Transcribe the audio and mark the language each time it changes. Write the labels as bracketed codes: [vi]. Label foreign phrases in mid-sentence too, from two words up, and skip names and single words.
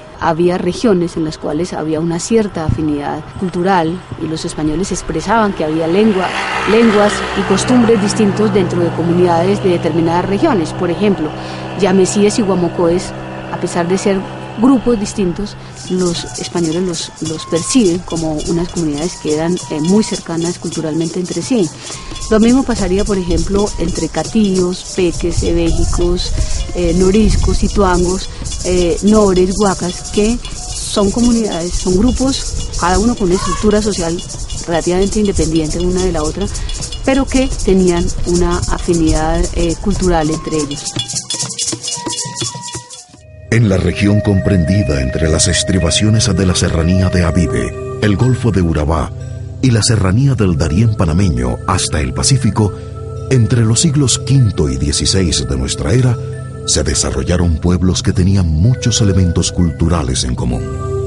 [es] Había regiones en las cuales había una cierta afinidad cultural y los españoles expresaban que había lenguas y costumbres distintos dentro de comunidades de determinadas regiones. Por ejemplo, Yamesíes y Guamocoes, a pesar de ser grupos distintos, los españoles los perciben como unas comunidades que eran muy cercanas culturalmente entre sí. Lo mismo pasaría, por ejemplo, entre catíos, peques, ebéjicos, noriscos, ituangos, nores, huacas, que son comunidades, son grupos, cada uno con una estructura social relativamente independiente una de la otra, pero que tenían una afinidad cultural entre ellos. En la región comprendida entre las estribaciones de la serranía de Abibe, el Golfo de Urabá y la serranía del Darién panameño hasta el Pacífico, entre los siglos V y XVI de nuestra era, se desarrollaron pueblos que tenían muchos elementos culturales en común.